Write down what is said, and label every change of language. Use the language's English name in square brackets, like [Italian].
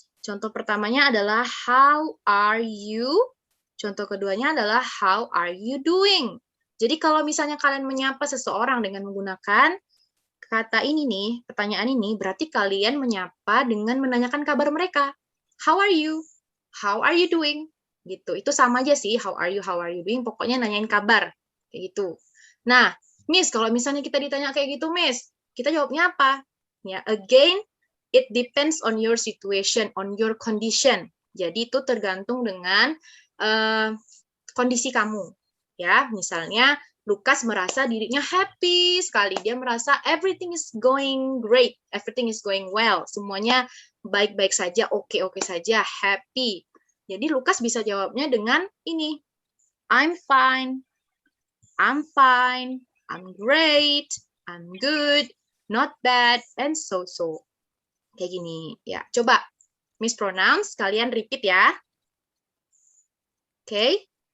[Indonesian] Contoh pertamanya adalah [English] how are you? [Indonesian] Contoh keduanya adalah [English] how are you doing? [Indonesian] Jadi kalau misalnya kalian menyapa seseorang dengan menggunakan kata ini nih, pertanyaan ini, berarti kalian menyapa dengan menanyakan kabar mereka. [English] How are you? How are you doing? [Indonesian] Gitu. Itu sama aja sih, [English] how are you doing? [Indonesian] Pokoknya nanyain kabar. Kayak gitu. Nah, Miss, kalau misalnya kita ditanya kayak gitu, Miss, kita jawabnya apa? [English] Ya, again, it depends on your situation, on your condition. [Indonesian] Jadi itu tergantung dengan kondisi kamu. Ya, misalnya Lukas merasa dirinya happy sekali. Dia merasa [English] everything is going great, everything is going well. [Indonesian] Semuanya baik-baik saja, oke-oke saja, happy. Jadi Lukas bisa jawabnya dengan ini. [English] I'm fine, I'm great, I'm good, not bad, and so-so. [Indonesian] Kayak gini. Ya, coba Miss Pronouns, kalian repeat ya. Oke.